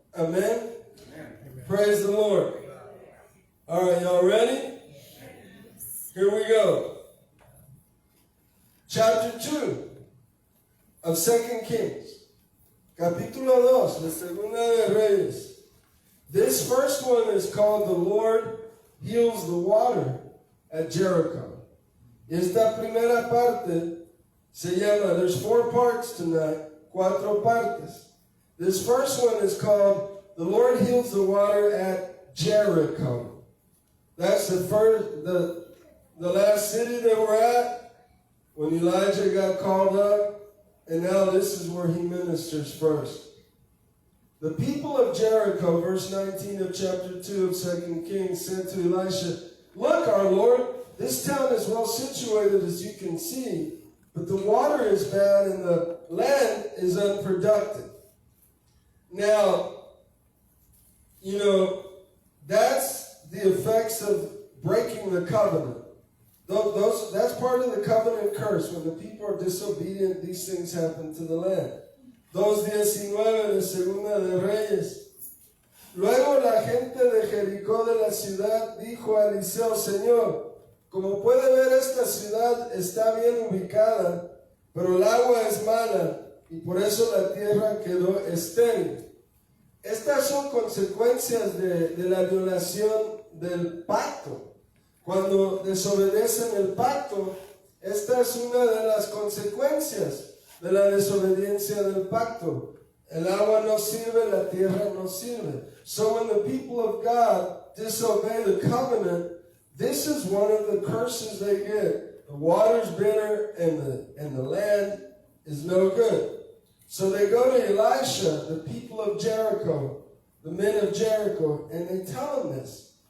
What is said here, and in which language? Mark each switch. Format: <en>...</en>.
<en>Amen? Praise the Lord. All right, y'all ready? Here we go. Chapter 2 of 2 Kings.</en> <es>Capítulo 2, la Segunda de Reyes.</es> <en>This first one is called The Lord Heals the Water at Jericho.</en> <es>Esta primera parte se llama,</es> <en>there's 4 parts tonight,</en> <es>4 partes.</es> <en>This first one is called The Lord Heals the Water at Jericho. That's the last city they were at when Elijah got called up, and now this is where he ministers first. The people of Jericho, verse 19 of chapter 2 of 2 Kings, said to Elisha, "Look, our Lord, this town is well situated as you can see, but the water is bad and the land is unproductive." Now, that's the effects of breaking the covenant. That's part of the covenant curse. When the people are disobedient, these things happen to the land.</en> <es>2:19 de Segunda de Reyes. Luego la gente de Jericó de la ciudad dijo a Eliseo: Señor, como puede ver, esta ciudad está bien ubicada, pero el agua es mala y por eso la tierra quedó estéril. Estas son consecuencias de la violación del pacto. Cuando desobedecen el pacto, esta es una de las consecuencias de la desobediencia del pacto. El agua no sirve, la tierra no sirve.</es> <en>So when the people of God disobey the covenant, this is one of the curses they get. The water's bitter and the land is no good. So they go to Elisha, the people of Jericho, the men of Jericho, and they tell him this.</en>